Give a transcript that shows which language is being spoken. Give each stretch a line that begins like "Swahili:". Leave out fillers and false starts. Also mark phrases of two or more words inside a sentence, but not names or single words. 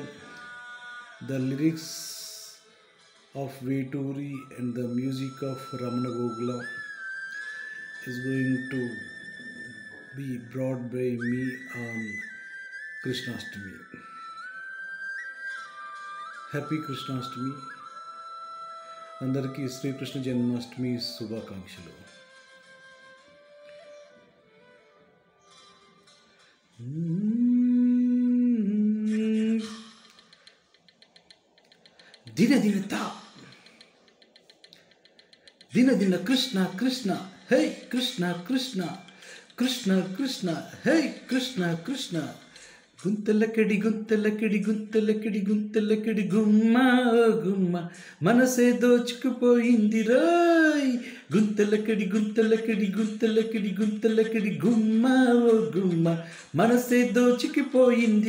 English: The lyrics of Veturi and the music of Ramana Gogula is going to be brought by me on Krishnashtami. Happy Krishnashtami.
Telugu: అందరికీ శ్రీకృష్ణ జన్మాష్టమి శుభాకాంక్షలు. ದಿನ ದಿನ ತಾ ದಿನ ದಿನ ಕೃಷ್ಣ ಕೃಷ್ಣ ಹೇ ಕೃಷ್ಣ ಕೃಷ್ಣ ಕೃಷ್ಣ ಕೃಷ್ಣ ಹೇ ಕೃಷ್ಣ ಕೃಷ್ಣ గుంతలకడి గుంతలకడి గుంతలకడి గుంతలకడి గుమ్మ గుమ్మ మనసే దోచుకుపోయింది రోయ్ గుంతలకడి గుంతలకడి గుంతలకడి గుంతలకడి గుమ్మ ఓ గుమ్మ మనసే దోచుకుపోయింది